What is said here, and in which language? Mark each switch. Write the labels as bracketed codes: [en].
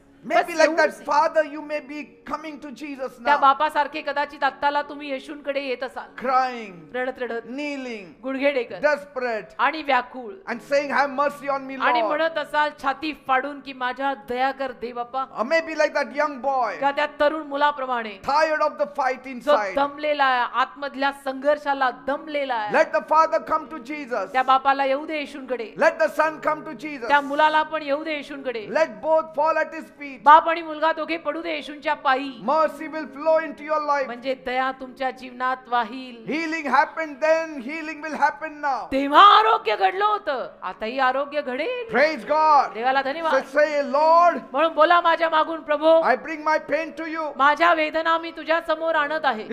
[en] Maybe like that father, you may be coming to Jesus [mr] त्या [en] now, [mr] बापासारखे कदाचित आत्ताला तुम्ही येशूंकडे येत असाल, [en] crying, [mr] रडत रडत, [en] kneeling, [mr] गुडघे टेकत [en] desperate, [mr] आणि व्याकुळ, [en] and saying, have mercy on me, [mr] आणि [en] Lord. [mr] म्हणत असाल छाती फाडून की माझ्या दया कर दे बाप्पा. [en] Or maybe like that young boy, [mr] का त्या तरुण मुलाप्रमाणे [en] tired of the fight [mr] जो [en] inside. [mr] दमलेला आहे, आतमधल्या संघर्षाला दमलेला आहे, [en] Let the father come to Jesus. [mr] त्या बापाला येऊ दे येशूंकडे. [en] Let the son come to Jesus. [mr] त्या मुलाला पण येऊ दे येशूंकडे. [en] Let both fall at his feet. [mr] बाप आणि मुलगा दोघे पडू दे येशूंच्या पायी. [en] Mercy will flow into your life. [mr] म्हणजे दया तुमच्या जीवनात वाहील. [en] Healing happened then, healing will happen now. [mr] तेव्हा आरोग्य घडलं होतं, आताही आरोग्य घडेल. [en] Praise God. [mr] देवाला [en] So [mr] धन्यवाद. [en] say, Lord, [mr] म्हणून बोला माझ्या मागून प्रभू, [en] I bring my pain to you. [mr] माझ्या वेदना मी तुझ्या समोर आणत आहे.